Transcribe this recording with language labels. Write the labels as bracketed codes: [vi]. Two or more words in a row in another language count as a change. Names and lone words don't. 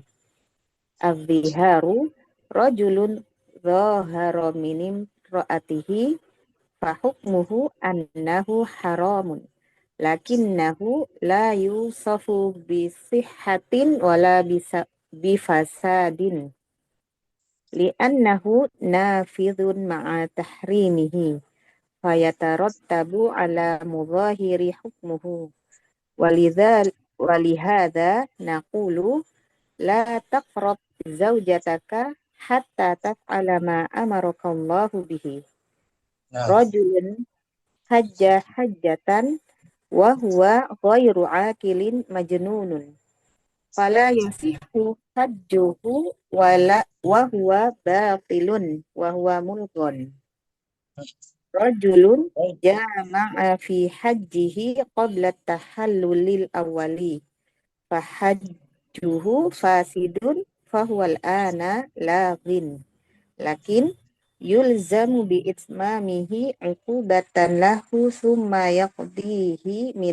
[ar] الظهار رجل ظاهر من امرأته فحكمه أنه حرام لكنه لا يوصف بصحة ولا بفساد لأنه نافذ مع تحريمه فيترتب على مظاهره حكمه ولهذا نقول لا تقرب زوجتك حتى تفعل ما أمرك الله به. Nah, رجل حج وهو غير عاقل مجنون فلا يصح حجه وهو باطل وهو ملغى. رجل جامع في حجه قبل التحلل الأول فحجه فاسد فهو الآن لاغ لكن يلزم بإتمامه عقوبة له ثم يقضيه